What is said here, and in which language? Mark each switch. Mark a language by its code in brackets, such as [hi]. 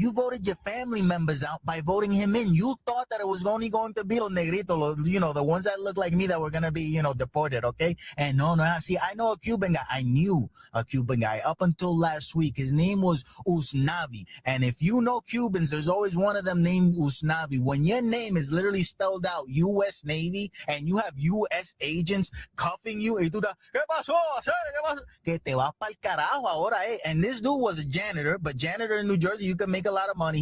[en] You voted your family members out by voting him in. You thought that it was only going to be los negritos, the ones that look like me that were going to be, deported, okay? And no, see, I know a Cuban guy. I knew a Cuban guy up until last week. His name was Usnavi. And if you know Cubans, there's always one of them named Usnavi. When your name is literally spelled out U.S. Navy and you have U.S. agents cuffing you, y tú ¿qué pasó? [es] Que te vas pa'l carajo ahora, eh. [en] And this dude was a janitor, but janitor in New Jersey, you can make a lot of money.